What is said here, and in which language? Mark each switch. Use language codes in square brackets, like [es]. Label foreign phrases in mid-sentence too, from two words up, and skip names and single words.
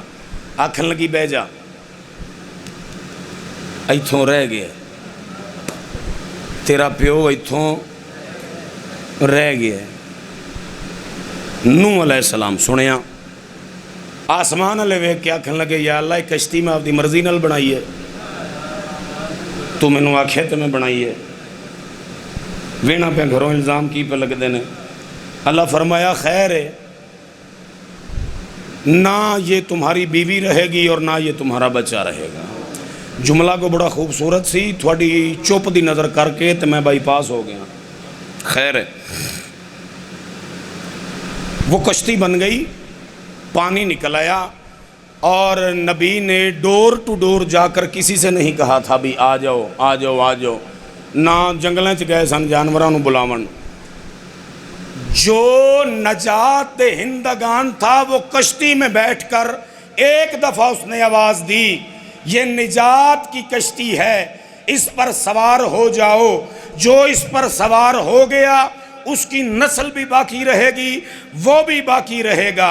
[pa] آکھن لگی بہ جا، ایتھوں رہ گیا تیرا پیو، ایتھوں رہ گیا۔ نوح [ar] علیہ السلام [pa] سنیا، آسمان والے ویکھ کے آکھن لگے [ar] یا اللہ [pa] کشتی میں آپ دی مرضی نال بنائی ہے، تو مینوں آکھے تے میں بنائی ہے، وینا پہ گھروں الزام کی پہ لگ دینے۔ [ur] اللہ فرمایا خیر ہے، نہ یہ تمہاری بیوی رہے گی اور نہ یہ تمہارا بچہ رہے گا۔ جملہ کو بڑا خوبصورت سی، تھوڑی چپ دی نظر کر کے تو میں بائی پاس ہو گیا۔ خیر ہے، وہ کشتی بن گئی، پانی نکل آیا، اور نبی نے [en] door to door [ur] جا کر کسی سے نہیں کہا تھا بھی آ جاؤ آ جاؤ آ جاؤ، [pa] نہ جنگلیں چ گئے سن جانوراں نوں بلاون۔ [ur] جو نجات ہندگان تھا وہ کشتی میں بیٹھ کر ایک دفعہ اس نے آواز دی یہ نجات کی کشتی ہے، اس پر سوار ہو جاؤ۔ جو اس پر سوار ہو گیا اس کی نسل بھی باقی رہے گی، وہ بھی باقی رہے گا۔